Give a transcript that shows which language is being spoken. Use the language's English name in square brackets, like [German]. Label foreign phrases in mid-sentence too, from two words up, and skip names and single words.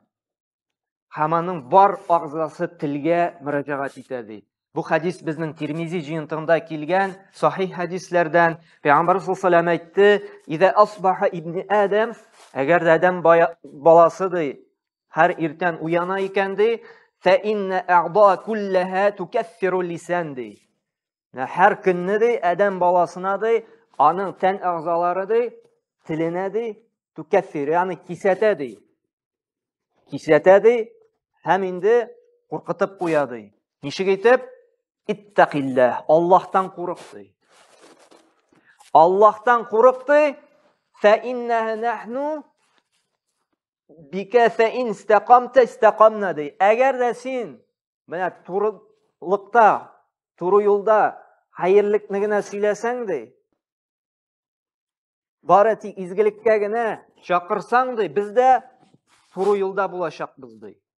[Tatar] Һәм аның бар агъзасы телгә мөрәҗәгать итә. Бу хадис безнең Тирмизи җыентыгында килгән сахих хадисләрдән. [Arabic] Пәйгамбер صلى الله عليه وسلم әйтте: "إذا أصبح ابن آدم", [Tatar] әгәр адәм баласы һәр иртән уяна икән [Arabic] "فإن الأعضاء كلها تكفر اللسان", [Tatar] һәр көнне адәм баласына аның тән агъзалары теленә tukaffiru, ягъни кисәтә. Кисәтә һәм инде куркытып куя. Ничек әйтеп? Иттақиллах, Аллаһтан курык. Аллаһтан курык. [Arabic] فإنها نحن بك فإن استقمت استقمنا. [Tatar] Әгәр дә син менә турылыкта, туры юлда хәерлекне генә сөйләсәң бары тик изгелеккә генә чакырсаң без дә туры юлда булачакбыз.